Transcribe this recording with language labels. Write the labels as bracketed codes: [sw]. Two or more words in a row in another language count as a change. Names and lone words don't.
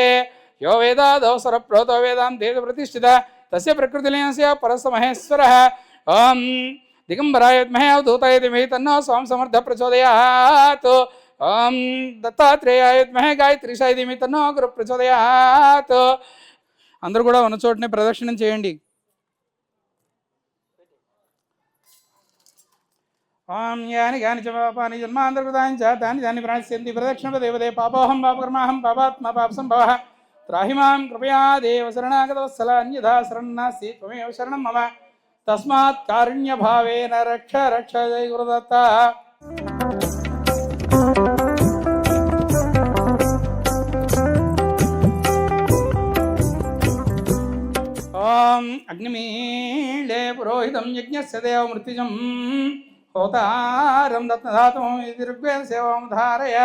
[sa] यो वेदादौ स्वरप्रोतो वेदान्ते प्रतिष्ठिता तस्य प्रकृतिलीनस्य परस्य महेश्वरः। ओं दिगम्बराय विद्महे अवधूताय धीमहि तन्नो स्वां समर्थः प्रचोदयात्। ओं दत्तात्रेयाय विद्महे गायत्रीशाय धीमहि तन्नो गुरुः प्रचोदयात्। [te] అందరూ కూడా ఉన్న చోటనే ప్రదక్షిణం చేయండి. [sa] ఓం యాని గాని చ పాపాని జన్మాంతర్గతాని చ తాని తాని ప్రాణస్యంతి ప్రదక్షిణపదేవదే పాపోహం పాపకర్మాహం పాపాత్మ పాపసంభవః त्राहि मां कृपया देव शरणागतवत्सल अन्यथा शरणं नास्ति त्वमेव शरणं मम तस्मात् कारुण्यभावेन रक्ष रक्ष जय गुरुदत्ता। ओं अग्निमीळे पुरोहितं यज्ञस्य देवमृत्युजं होतारं दत्तधातुं इति ऋग्वेदसेवां धारय।